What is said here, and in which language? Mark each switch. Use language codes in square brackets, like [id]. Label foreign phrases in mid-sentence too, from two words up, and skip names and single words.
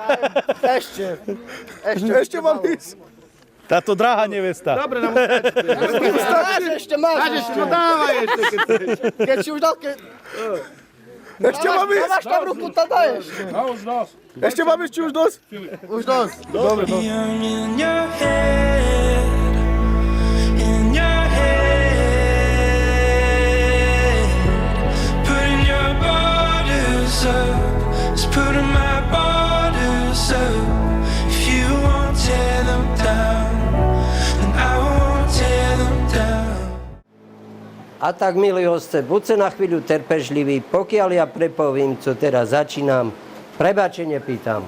[sk] Ešte mám ísť. Táto drahá nevesta. Dobre, nám Ešte máš. no dávaj ešte, keď chceš. Keď si už dal, ešte mám ísť. Máš tam ruku, to daješ. Ešte mám ísť, či už dosť? Už dosť. Dobre. [en] In your head, in your head, putting your borders up, just putting my borders up. If you won't tear them down, then I won't tear them down. [sk] A tak, milí hosté, buďte na chvíľu trpezliví, pokiaľ ja prepovím, co teraz začínam, prebačenie pýtam.